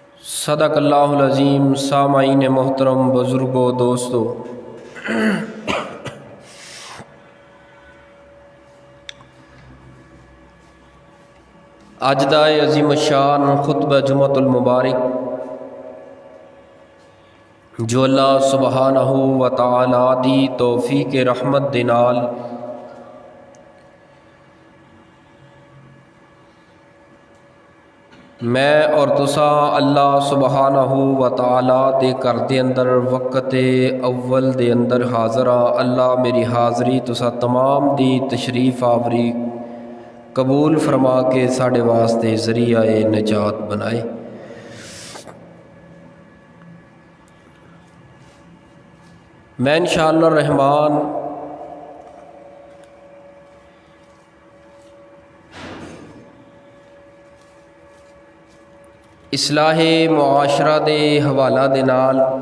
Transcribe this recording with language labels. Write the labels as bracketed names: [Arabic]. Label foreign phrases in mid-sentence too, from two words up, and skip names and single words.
[Arabic] صدق الله العظيم. [Punjabi] سامعین محترم، بزرگو، دوستو، اج دا عظیم شان خطبہ جمعۃ المبارک جو [Arabic] الله سبحانه وتعالى [Punjabi] دی توفیق رحمت دے نال میں اور تسا [Arabic] الله سبحانه وتعالى [Punjabi] دے گھر دے اندر وقت اول دے اندر حاضر ہاں. اللہ میری حاضری تسا تمام دی تشریف آوری قبول فرما کے ساڈے واسطے ذریعہ نجات بنائے. میں ان شاء اللہ رحمان اصلاحِ معاشرہ دے حوالہ دے نال